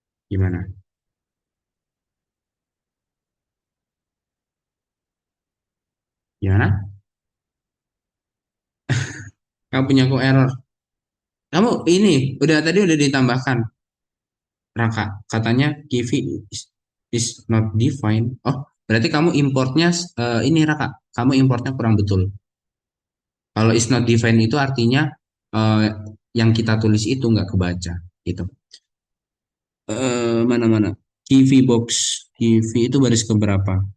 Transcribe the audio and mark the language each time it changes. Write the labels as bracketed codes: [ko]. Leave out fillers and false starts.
[id] Gimana? Gimana? Kamu punya kok error. Kamu ini udah ditambahkan Raka. [en] Katanya Kivi is not defined. [id] Oh, berarti kamu importnya ini Raka. Kamu importnya kurang betul. Kalau is not defined itu artinya eh, yang kita tulis itu nggak kebaca gitu. Mana-mana? Kivi box. Kivi itu baris keberapa?